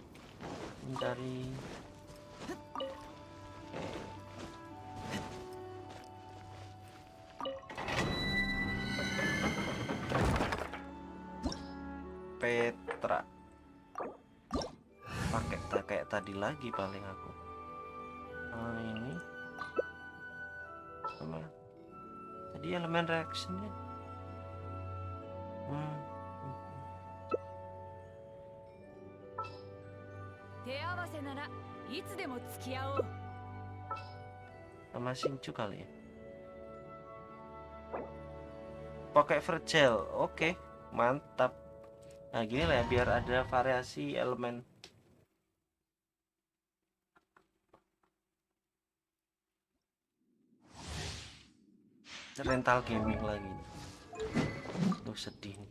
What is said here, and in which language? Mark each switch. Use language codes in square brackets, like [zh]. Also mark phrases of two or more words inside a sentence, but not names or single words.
[id] Mencari. Petra. Pakai kayak tadi lagi paling aku. Ini. Sama. Tadi elemen reactionnya. [ja] 手合わせならいつでも付き合おう。 [id] Sama Shinju kali ya. Pakai fragile. Oke, mantap. Nah gini lah ya, biar ada variasi elemen. Rental gaming lagi. Tuh sedih nih.